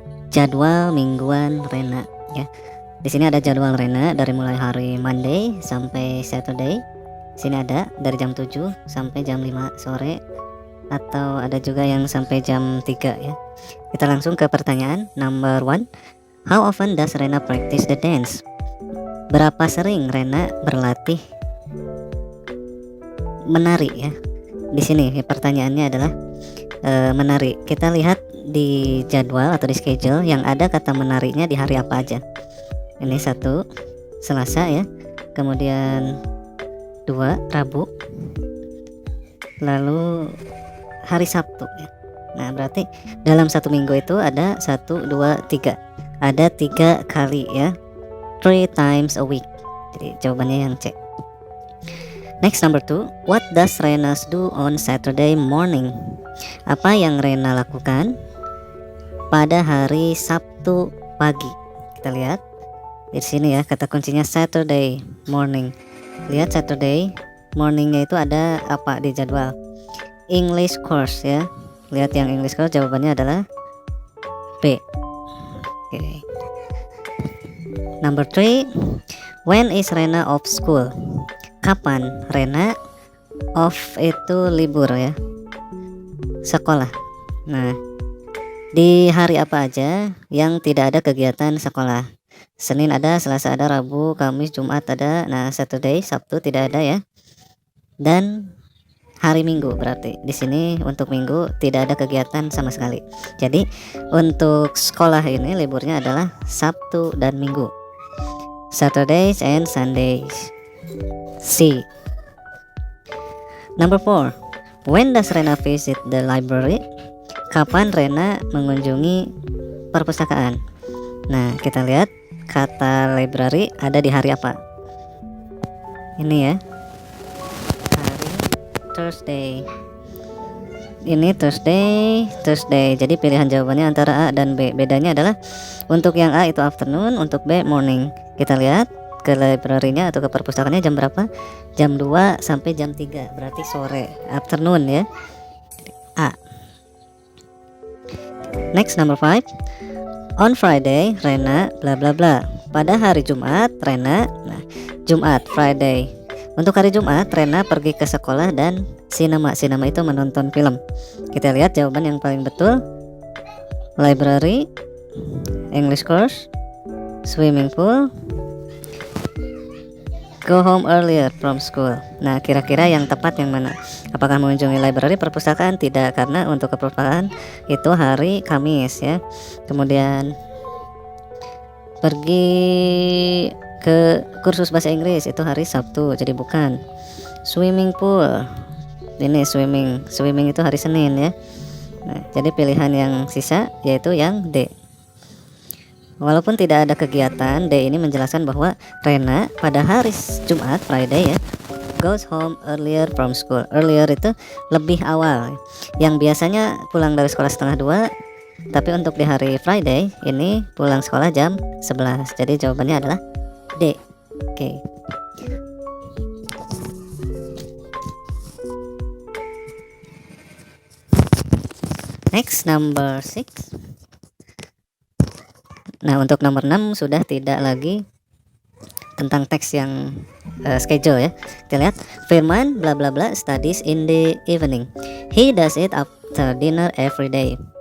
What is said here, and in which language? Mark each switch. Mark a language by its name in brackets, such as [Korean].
[Indonesian] Jadwal mingguan Rena ya. Di sini ada jadwal Rena dari mulai hari Monday sampai Saturday. Sini ada dari jam 7 sampai jam 5 sore, atau ada juga yang sampai jam 3 ya. Kita langsung ke pertanyaan number 1. [English] How often does Rena practice the dance? [Indonesian] Berapa sering Rena berlatih menari ya? Di sini ya, pertanyaannya adalah menari. Kita lihat di jadwal atau di schedule yang ada kata menarinya di hari apa aja. Ini 1 Selasa ya, kemudian 2 Rabu, lalu hari Sabtu ya. Nah berarti dalam 1 minggu itu ada 1, 2, 3, ada 3 kali ya, [English] 3 times a week. [Indonesian] Jadi jawabannya yang C. [English] Next, number 2. What does Rena do on Saturday morning? [Indonesian] Apa yang Rena lakukan pada hari Sabtu pagi? Kita lihat di sini ya, kata kuncinya Saturday morning. Lihat Saturday morningnya itu ada apa di jadwal? [English] English course ya. [Indonesian] Lihat yang English course, jawabannya adalah B. [English] Oke. Number 3. When is Rena off school? [Indonesian] Kapan Rena off itu libur ya, sekolah. Nah di hari apa aja yang tidak ada kegiatan sekolah? Senin ada, Selasa ada, Rabu, Kamis, Jumat ada. Nah Saturday, Sabtu tidak ada ya. Dan hari Minggu, berarti di sini untuk Minggu tidak ada kegiatan sama sekali. Jadi untuk sekolah ini liburnya adalah Sabtu dan Minggu, [English] Saturdays and Sundays. C. Number 4. When does Rena visit the library? [Indonesian] Kapan Rena mengunjungi perpustakaan? Nah kita lihat kata library ada di hari apa? Ini ya, hari Thursday. Ini Thursday. Jadi pilihan jawabannya antara A dan B. Bedanya adalah untuk yang A itu afternoon, untuk B morning. Kita lihat ke library-nya atau ke perpustakaannya jam berapa? Jam 2 sampai jam 3, berarti sore, afternoon ya. A. [English] Next, number 5. On Friday Rena bla bla bla. [Indonesian] Pada hari Jumat Rena, nah Jumat, Friday. Untuk hari Jumat Rena pergi ke sekolah dan sinema itu menonton film. Kita lihat jawaban yang paling betul. [English] Library, English course, swimming pool, go home earlier from school. [Indonesian] Nah kira-kira yang tepat yang mana? Apakah mengunjungi library, perpustakaan? Tidak, karena untuk ke perpustakaan itu hari Kamis ya. Kemudian pergi ke kursus bahasa Inggris itu hari Sabtu, jadi bukan. Swimming pool, ini swimming itu hari Senin ya. Nah jadi pilihan yang sisa yaitu yang D. Walaupun tidak ada kegiatan, D ini menjelaskan bahwa Rena pada hari Jumat, Friday ya, [English] goes home earlier from school. [Indonesian] Earlier itu lebih awal. Yang biasanya pulang dari sekolah setengah 2, tapi untuk di hari Friday ini pulang sekolah jam 11. Jadi jawabannya adalah D. Oke. [English] Next, number 6. [Indonesian] Nah untuk nomor 6 sudah tidak lagi tentang teks yang schedule ya. Kita lihat [English] Firman bla bla bla studies in the evening. He does it after dinner every day.